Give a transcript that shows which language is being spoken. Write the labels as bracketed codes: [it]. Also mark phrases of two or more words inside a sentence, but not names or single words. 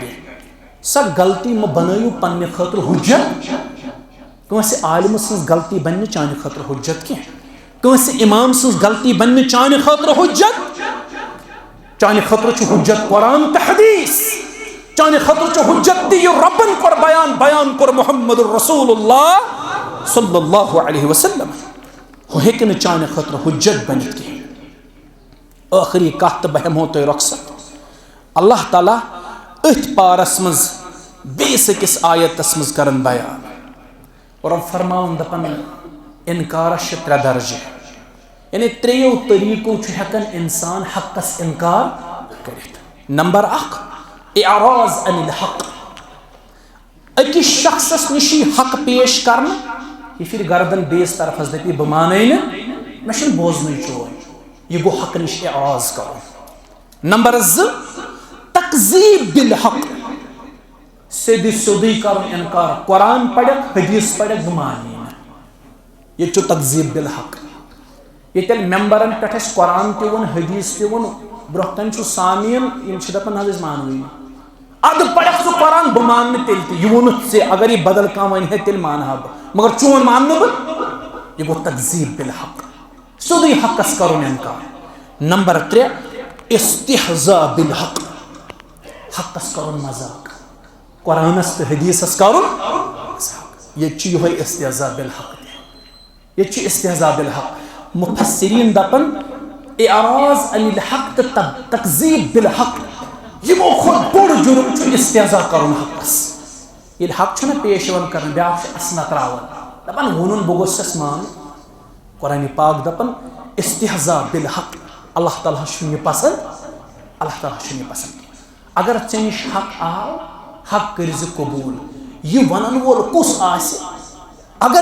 [ks] سۄ غلطی مہ بنٲیِو پننہِ خٲطرٕ حُجت کٲنٛسہِ عالمہٕ سٕنٛز غلطی بنہِ نہٕ چانہِ خٲطرٕ حُجت کینٛہہ کٲنٛسہِ امام سٕنٛز غلطی بنہِ نہٕ چانہِ خٲطرٕ حُجت چانہِ خٲطرٕ چھُ حُجت قرآن تہٕ حدیث چانہِ خٲطرٕ چھُ حُجت تہِ یہِ رۄبن کوٚر بیان کوٚر محمد [ar] رسول اللہ صلی اللہ علیہ وسلم [ks] ہُہ ہیٚکہِ نہٕ چانہِ خٲطرٕ حُجت بٔنِتھ کینٛہہ ٲخری کتھ تہٕ بہٕ ہٮ۪مہو تۄہہِ رۄخصت اللہ تعالیٰ أتھۍ پارس منٛز بیٚیِس أکِس آیتس منٛز کران بیان رۄب فرماوان دپان انکارس چھِ 3 درجہٕ یعنی 3 طریٖقو چھُ ہٮ۪کان انسان حقس انکار کٔرِتھ نمبر 1 [ar] اعراض عن الحق [ks] أکِس شخصس نِش یی حق پیش کرنہٕ یہِ پھِرِ گردن بیٚیِس طرفس دپہِ بہٕ مانے نہٕ مےٚ چھُنہٕ بوزنٕے چون یہ گو حق نش اعراض کرو نمبر 2 [ar] تکذیب بالحق [ks] سیدھی سیودی کرو انکار قرآن پڑھک حدیث پڑھک بہ مانی یہ چھو [ar] تکذیب بالحق [ks] یہ تیل ممبرن پہ قرآن تہ ون حدیث تہ ون برہ کن سامعین یم دپان حض مانوی اد پڑھک سہ قرآن بہ مان تیل تہ یہ ونت ژے اگر یہ بدل کانٛہہ ون ہے تیل مانہا بہ مگر چون مان بہ یہ گو تکذیب بالحق سیودی حقس کرن انکار نمبر 3 [ar] استہزاء بالحق [ks] حقس کرن مذاق قرآنس تو حدیثس کرن مذاق یہ [ar] استہزاء بالحق [ks] یہ [ar] استہزاء بالحق [ks] مفسرین دپن [ar] اعراض عن الحق [ks] تو [ar] تکذیب بالحق [ks] یمو کھۄتہٕ بوٚڑ جُرم چھُ استہزاء کرن حقس ییٚلہِ حق چھُنہ پیش یِوان کرنہٕ بیٛاکھ چھُ اسنہ تراوان دپان ووٚنُن بہٕ گوٚژھس مانُن قرآن پاک دپان [ar] استہزاء بالحق [ks] اللہ تعالیٰ چھُنہٕ یہِ پسند اللہ تعالیٰ چھُنہٕ یہِ پسند اگر ژےٚ نِش حق آو حق کٔرۍ زِ قبوٗل یہِ ونن وول کُس آسہِ اگر